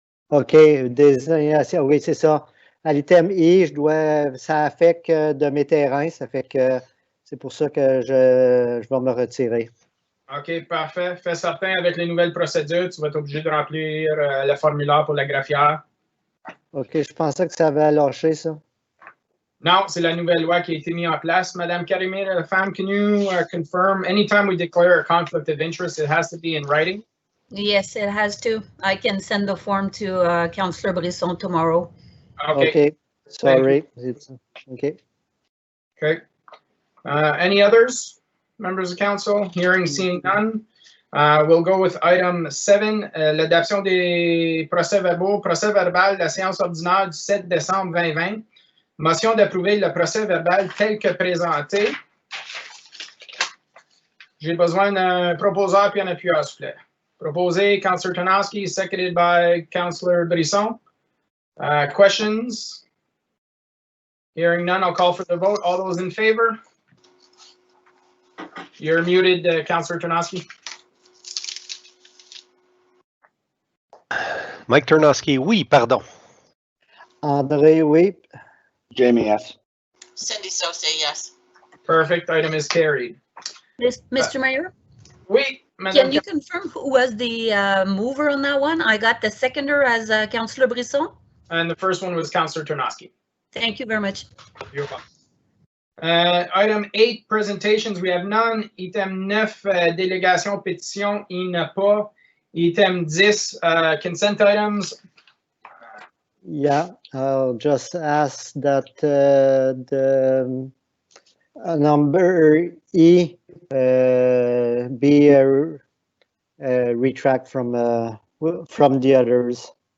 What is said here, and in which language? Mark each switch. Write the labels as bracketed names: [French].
[French] OK, désignation, oui, c'est ça. À l'item I, ça affecte de mes terrains, ça fait que c'est pour ça que je vais me retirer. OK, parfait. Fais certain avec les nouvelles procédures, tu vas être obligé de remplir le formulaire pour la graphière. OK, je pensais que ça avait lâché, ça. Non, c'est la nouvelle loi qui a été mise en place. [English] Madame Karimir Laflamme, can you confirm anytime we declare a conflict of interest, it has to be in writing? Yes, it has to. I can send the form to Councillor Brisson tomorrow. Okay. OK, sorry. OK. Okay. Any others, members of council? Hearing, seeing none. We'll go with item 7, [French] l'adoption des procès-verbaux, procès-verbal de la séance ordinaire du 7 décembre 2020. Motion d'approuver le procès-verbal tel que présenté. J'ai besoin d'un proposeur puis un appuyeur, s'il vous plaît. [English] Proposé, Councillor Tarnowski, seconded by Councillor Brisson. Questions? Hearing none, I'll call for the vote. All those in favor? You're muted, Councillor Tarnowski. [French] Mike Tarnowski, oui, pardon. André, oui. [English] Jamie, yes. Cindy Saucier, yes. Perfect, item is carried. Mr. Mayor, [French] Oui, Madame. [English] can you confirm who was the mover on that one? I got the seconder as Councillor Brisson. And the first one was Councillor Tarnowski. Thank you very much. You're welcome. Item 8, presentations, we have none. [French] Item 9, délégation pétition, il n'y en a pas. [English] Item 10, consent items. Yeah, I'll just ask that the number E be retract from the others.